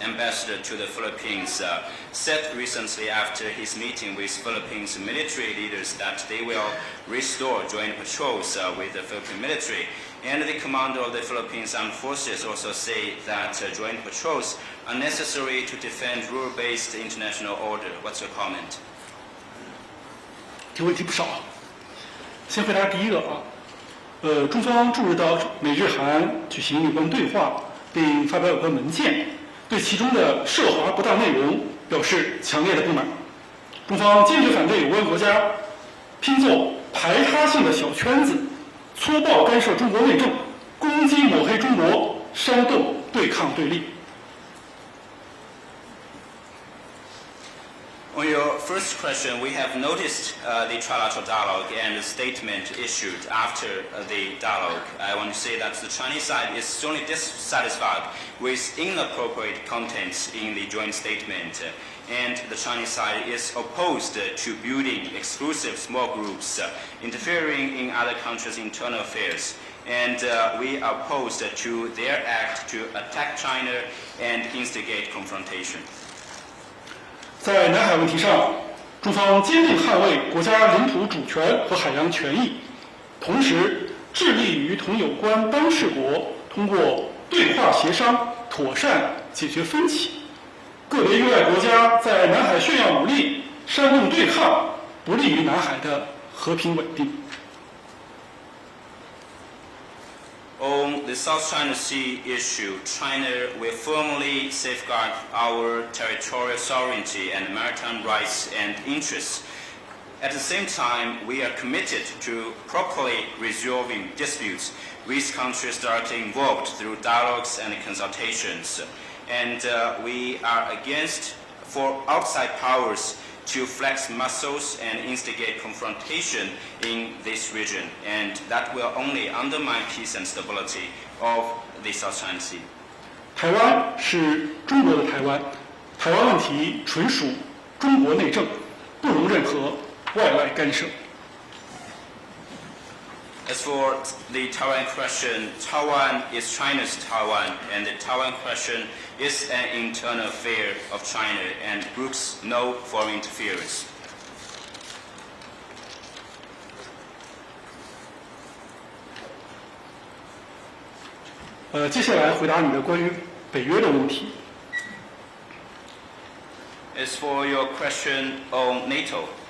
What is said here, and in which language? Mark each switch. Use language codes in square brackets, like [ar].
[en] ambassador to the Philippines said recently after his meeting with Philippines military leaders that they will restore joint patrols with the Philippine military. And the commander of the Philippines Armed Forces also say that joint patrols are necessary to defend rule-based international order. What's your comment? [zh] 这问题不少，先回答第一个啊。中方注意到美日韩举行有关对话，并发表有关文件，对其中的涉华不当内容表示强烈的不满。中方坚决反对有关国家拼凑排他性的小圈子，粗暴干涉中国内政，攻击抹黑中国，煽动对抗对立。 [en] On your first question, we have noticed the trilateral dialogue and the statement issued after the dialogue. I want to say that the Chinese side is strongly dissatisfied with inappropriate contents in the joint statement. and the Chinese side is opposed to building exclusive small groups interfering in other countries' internal affairs. And we are opposed to their act to attack China and instigate confrontation. [zh] 在南海问题上，中方坚定捍卫国家领土主权和海洋权益，同时致力于同有关当事国通过对话协商妥善解决分歧。个别域外国家在南海炫耀武力、煽动对抗，不利于南海的和平稳定。 [en] On the South China Sea issue, China will firmly safeguard our territorial sovereignty and maritime rights and interests. At the same time, we are committed to properly resolving disputes with countries directly involved through dialogues and consultations. And we are against for outside powers to flex muscles and instigate confrontation in this region, and that will only undermine peace and stability of the South China Sea. [zh] 台湾是中国的台湾，台湾问题纯属中国内政，不容任何外来干涉。 [en] As for the Taiwan question, Taiwan is China's Taiwan, and the Taiwan question is an internal affair of China and brooks no foreign interference. [zh] 接下来回答你的关于北约的问题。 [en] As for your question on NATO,